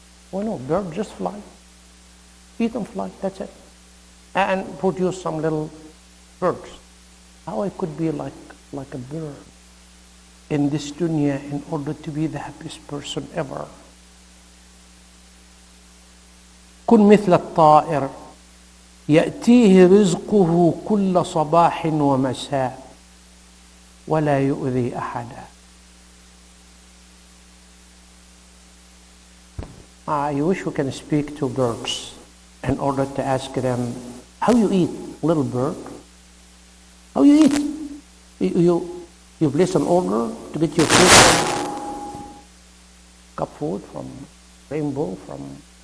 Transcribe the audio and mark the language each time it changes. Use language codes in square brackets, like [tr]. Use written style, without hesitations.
[en] Well, no, bird just fly. Eat and fly, that's it. And produce some little birds. How I could be like a bird in this dunya in order to be the happiest person ever? [ar] كن مثل الطائر يأتيه رزقه كل صباح ومساء ولا يؤذي أحدا. [en] I wish we can speak to birds in order to ask them, how you eat, little bird? How you eat? You place an order to get your food from cup food, from rainbow, from...